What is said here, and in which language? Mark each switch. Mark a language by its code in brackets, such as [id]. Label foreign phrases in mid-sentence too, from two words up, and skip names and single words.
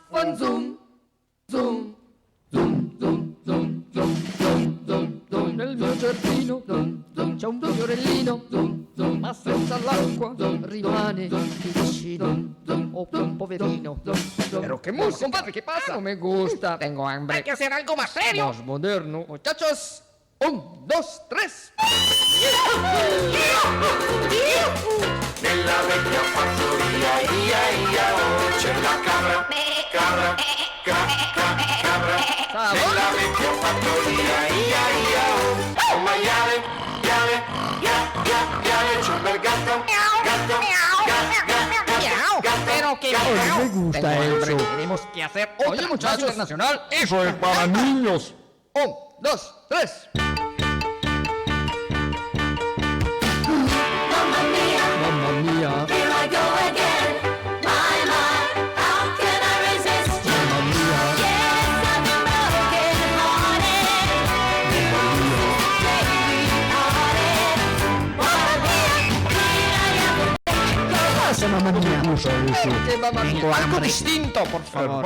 [it] zoom, zoom, zoom, zoom, zoom, zoom, zoom, zoom, zoom, zoom. Nel mio giardino c'è un fiorellino, ma senza l'acqua rimane vicino. Oh, un poverino. [es] Pero qué música, compadre, ¿qué pasa? No me gusta. Tengo hambre. Hay que hacer algo más serio. Más moderno. Muchachos, 1, 2, 3. [it] Nella vecchia fattoria, ia ia oh, c'è la [es] cabra, cabra, cabra. [it] Nella vecchia fattoria, ia ia oh, un maiale, iale, c'è un bel gatto, gatto. [es] Pero que me gusta eso. Tenemos que hacer otra muchachos internacional. Eso es para niños. 1, 2, 3. [en] Mamma mia, Mamma mia. here I go again. My, how can I resist you? Mamma mia. Yes, I've been broken hearted. [es] Pasa, mamá mía. No usa eso. Que [it] mamma mia. [es] Algo distinto, por favor.